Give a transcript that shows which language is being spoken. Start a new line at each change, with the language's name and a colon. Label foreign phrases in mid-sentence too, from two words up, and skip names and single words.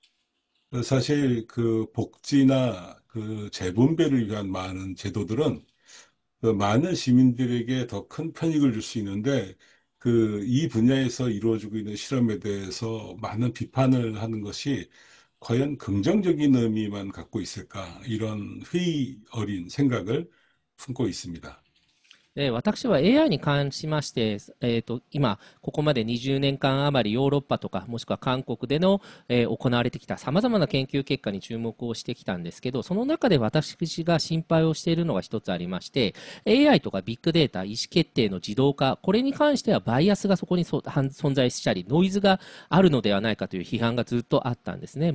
Korean: 사실 그 복지나 그 재분배를 위한 많은 제도들은 그 많은 시민들에게 더 큰 편익을 줄 수 있는데 그 이 분야에서 이루어지고 있는 실험에 대해서 많은 비판을 하는 것이 과연 긍정적인 의미만 갖고 있을까? 이런 회의 어린 생각을 품고 있습니다.
Japanese: 私は AI に関しまして、今、ここまで20年間余りヨーロッパとか、もしくは韓国での、行われてきた様々な研究結果に注目をしてきたんですけど、その中で私が心配をしているのが一つありまして、AI とかビッグデータ、意思決定の自動化、これに関してはバイアスがそこに存在したり、ノイズがあるのではないかという批判がずっとあったんですね。